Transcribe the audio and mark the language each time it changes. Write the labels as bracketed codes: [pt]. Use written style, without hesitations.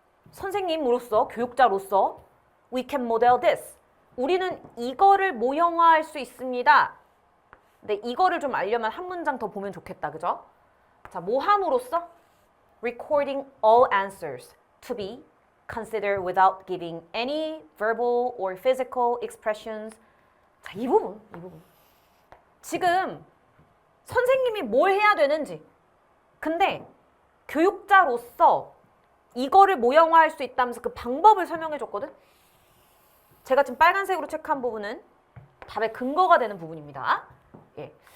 [ko] 선생님으로서, 교육자로서 [en] we can model this. [ko] 우리는 이거를 모형화할 수 있습니다. 근데 이거를 좀 알려면 한 문장 더 보면 좋겠다. 그죠? 자, 뭐 함으로써? [en] recording all answers to be considered without giving any verbal or physical expressions. [ko] 자, 이 부분. 지금 선생님이 뭘 해야 되는지. 근데 교육자로서 이거를 모형화할 수 있다면서 그 방법을 설명해 줬거든? 제가 지금 빨간색으로 체크한 부분은 답의 근거가 되는 부분입니다. 예.